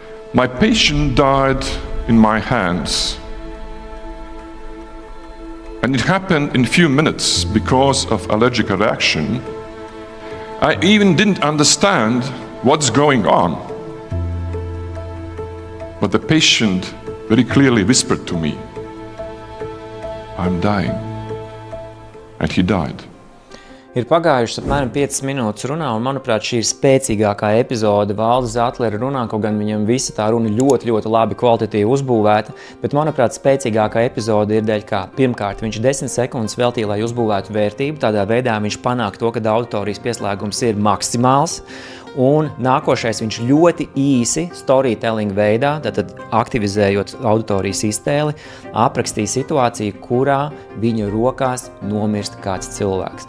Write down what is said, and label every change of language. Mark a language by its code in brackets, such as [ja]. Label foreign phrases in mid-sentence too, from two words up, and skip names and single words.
[en] My patient died in my hands. And it happened in a few minutes because of allergic reaction. I even didn't understand what's going on. But the patient very clearly whispered to me, I'm dying. And he died. [lv] Ir pagājušas apmēram 5 minūtes runā, un, manuprāt, šī ir spēcīgākā epizode Valdes Zatlera runā, kaut gan viņam visa tā runa ļoti labi kvalitatīvi uzbūvēta, bet, manuprāt, spēcīgākā epizode ir dēļ kā. Pirmkārt, viņš 10 sekundes veltīja, lai uzbūvētu vērtību, tādā veidā viņš panāk to, ka auditorijas pieslēgums ir maksimāls, un nākošais viņš ļoti īsi storytelling veidā, tātad aktivizējot auditorijas iztēli, aprakstīja situāciju, kurā viņa rokās nomirst kāds cilvēks.